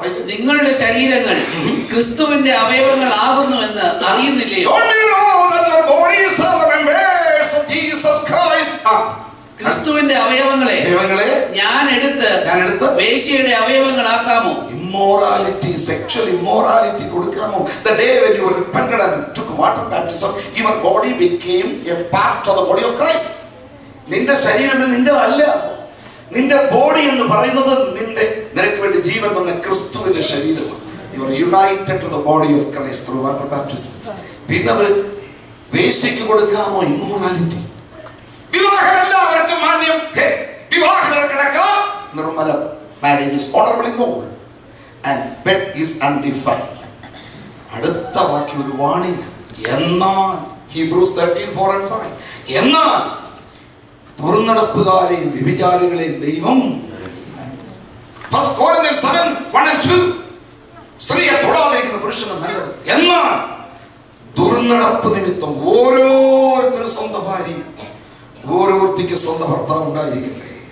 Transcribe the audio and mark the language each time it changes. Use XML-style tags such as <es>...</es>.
<ml>നിങ്ങളുടെ ശരീരങ്ങൾ ക്രിസ്തുവിന്റെ അവയവങ്ങൾ ആകുന്നു എന്ന് അറിയുന്നില്ലയോ?</ml> <en>Don't you know that your bodies are the members of Jesus Christ?</en> <ml>ക്രിസ്തുവിന്റെ അവയവങ്ങളെ ഞാൻ എടുത്ത് വേശ്യയുടെ അവയവങ്ങളാക്കാമോ?</ml> <en>Immorality, sexual immorality</en> <ml>കൊടുക്കാമോ?</ml> <en>The day when you repented and took water baptism, your body became a part of the body of Christ.</en> <ml>നിന്റെ ശരീരം നിന്റെതല്ല. നിന്റെ body എന്ന് പറയുന്നത് നിനക്ക് വേണ്ടി ജീവൻ തന്ന ക്രിസ്തുവിന്റെ ശരീരമാണ്.</ml> <en>You are united to the body of Christ through water baptism.</en> <ml>പിന്നെ അത് വേശ്യയ്ക്ക് കൊടുക്കാമോ? ഇമ്മോറാലിറ്റി. വിവാഹം എല്ലാവർക്കും മാന്യം. വിവാഹം നടക്കാം. Nirmala.</ml> <en>Marriage is honorable in God and bed is undefiled.</en> <ml>അടുത്ത വാക്യ ഒരു വാണിംഗ്. എന്നാൽ Hebrews 13:4 and 5. എന്നാൽ ദുർനടപ്പുകാരെയും വ്യഭിചാരികളെയും ദൈവം 1 Corinthians 7:1 and 2. സ്ത്രീയെ തൊടാതിരിക്കുന്ന പുരുഷന് നല്ലത്. എന്നാൽ ദുർനടപ്പ് നിമിത്തം ഓരോരുത്തരും സ്വന്തം ഭാര്യയും ഓരോരുത്തിക്ക് സ്വന്തം ഭർത്താവ് ഉണ്ടായിരിക്കട്ടെ.</ml>